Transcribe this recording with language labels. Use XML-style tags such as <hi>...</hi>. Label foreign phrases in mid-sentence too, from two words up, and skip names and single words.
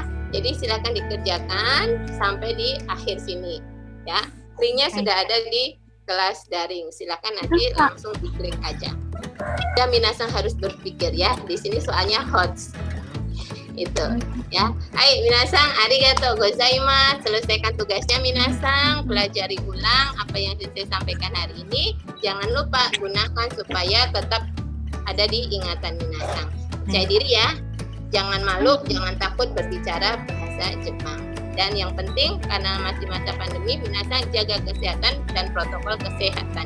<id>Jadi silakan dikerjakan sampai di akhir sini, ya. Linknya sudah ada di kelas daring. Silakan nanti langsung diklik aja. Dan minasang harus berpikir ya. Di sini soalnya hot. Itu ya.</id> <ja>はい皆さん、ありがとうございます.</ja> <id>Selesaikan tugasnya minasang, pelajari ulang apa yang saya sampaikan hari ini. Jangan lupa gunakan supaya tetap ada di ingatan minasang. Percaya diri ya. Jangan malu, jangan takut berbicara bahasa Jepang. Dan yang penting karena masih masa pandemi, minasang jaga kesehatan dan protokol kesehatan.</id>